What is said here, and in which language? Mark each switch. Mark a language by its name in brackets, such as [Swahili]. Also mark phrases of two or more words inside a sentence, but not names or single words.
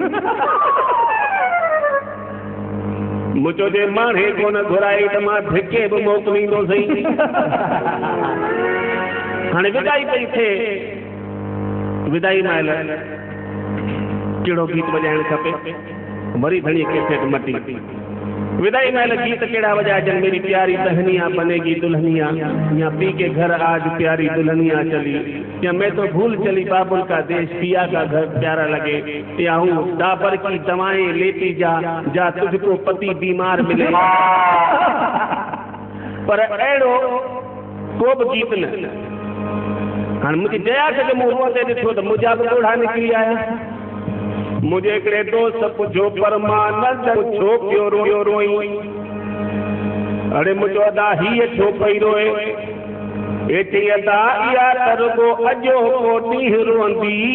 [Sindhi] मुंहिंजो जे माणे कोन घुराई त मां धिके बि मोकिलींदो सही हाणे विदाई पई थिए विदाई महिल कहिड़ो गीत वॼाइणु खपे वरी घणी कैसेट मटी विदाई महिल गीत कहिड़ा वॼाइजनि [Hindi] मेरी प्यारी बहनिया बनेगी दुल्हनिया या पी के घर आज प्यारी दुल्हनिया चली या मैं तो भूल चली बाबुल का देश पिया का घर प्यारा लगे या हूँ डाबर की दवाएं लेती जा तुझको पति बीमार मिले [Sindhi] पर अहिड़ो को बि गीत न हाणे मुंहिंजी जया खे मूं रोअंदे ॾिठो त मुंहिंजा बि ॻोढ़ा निकिरी आया मुझे हिकिड़े दोस्त पुछो पर मां न छो पियो रोई अड़े मुंहिंजो अदा हीअ छो पई रोए एतिरी अदा इहा त रुॻो अॼो को ॾींहुं रोअंदी